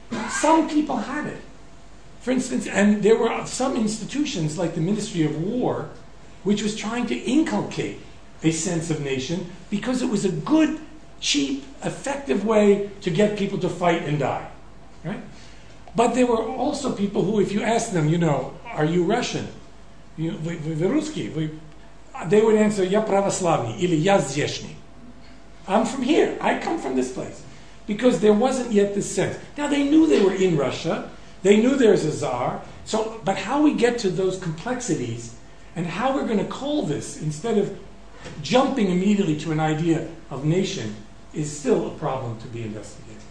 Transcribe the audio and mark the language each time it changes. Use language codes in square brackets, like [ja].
[en] Some people had it. For instance, and there were some institutions like the Ministry of War, which was trying to inculcate a sense of nation because it was a good, cheap, effective way to get people to fight and die. Right? But there were also people who, if you asked them, are you Russian? [ru] Вы русский? [en] They would answer, [ru] я православный, или я здешний. [en] I'm from here. I come from this place. Because there wasn't yet this sense. Now, they knew they were in Russia. They knew there's a czar. But how we get to those complexities and how we're going to call this, instead of jumping immediately to an idea of nation, is still a problem to be investigated.